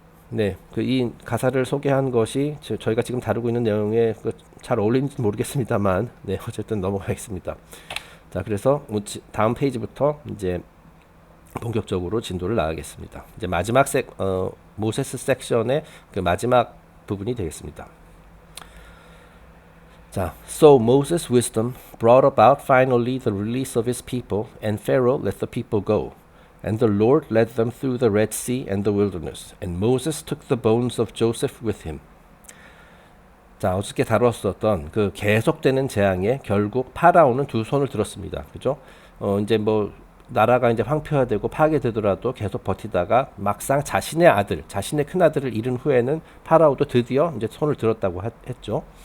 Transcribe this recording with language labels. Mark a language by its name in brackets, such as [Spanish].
[Korean] 네, 이 가사를 소개한 것이 저희가 지금 다루고 있는 내용에 잘 어울리는지 모르겠습니다만, 네, 어쨌든 넘어가겠습니다. 자, 그래서 다음 페이지부터 이제 본격적으로 진도를 나가겠습니다. 이제 마지막 모세스 섹션의 그 마지막 부분이 되겠습니다. [English] 자, so Moses' wisdom brought about finally the release of his people, and Pharaoh let the people go. And the Lord led them through the Red Sea and the wilderness. And Moses took the bones of Joseph with him. [Korean] 자, 어저께 다루었었던 그 계속되는 재앙에 결국 파라오는 두 손을 들었습니다. 그죠? 이제 나라가 이제 황폐화되고 파괴되더라도 계속 버티다가 막상 자신의 큰 아들을 잃은 후에는 파라오도 드디어 이제 손을 들었다고 했죠.